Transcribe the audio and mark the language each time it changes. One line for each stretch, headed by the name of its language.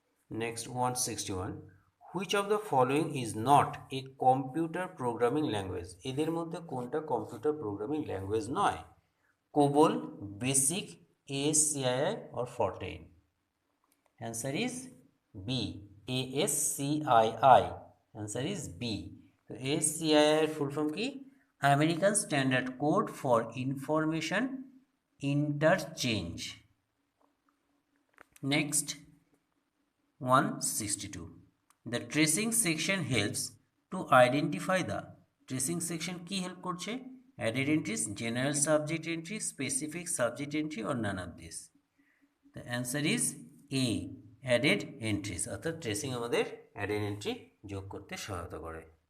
English: Next 161, which of the following is not a computer programming language?
Bangla: এদের মধ্যে কোনটা computer programming language নয়?
English: COBOL, BASIC, ASCII or Fortran? Answer is B, ASCII. Answer is B.
Bangla: তো ASCII এর full form কি?
English: American standard code for information interchange. Next 162, the tracing section helps to identify the,
Bangla: tracing section কি help করছে?
English: added entries, general subject entry, specific subject entry or none of this? The answer is A, added entries,
Bangla: অর্থাৎ tracing আমাদের added entry যোগ করতে সহায়তা করে।